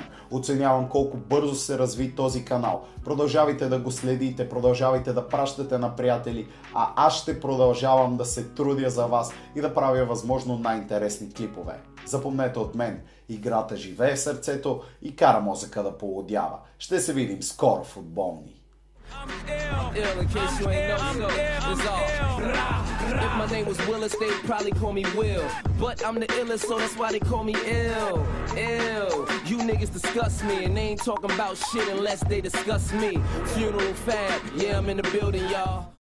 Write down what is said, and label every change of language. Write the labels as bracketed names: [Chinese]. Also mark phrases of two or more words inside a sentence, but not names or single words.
[Bulgarian] Оценявам колко бързо се разви този канал. Продължавайте да го следите, продължавайте да пращате на приятели, а аз ще продължавам да се трудя за вас и да правя възможно най-интересни клипове. Запомнете от мен, играта живее в сърцето и кара мозъка да полудява. Ще се видим скоро, футболни! [English] If my name was Willis, they'd probably call me Will. But I'm the illest, so that's why they call me ill. Ill. You niggas disgust me, and they ain't talking about shit unless they discuss me. Funeral fab, yeah, I'm in the building, y'all.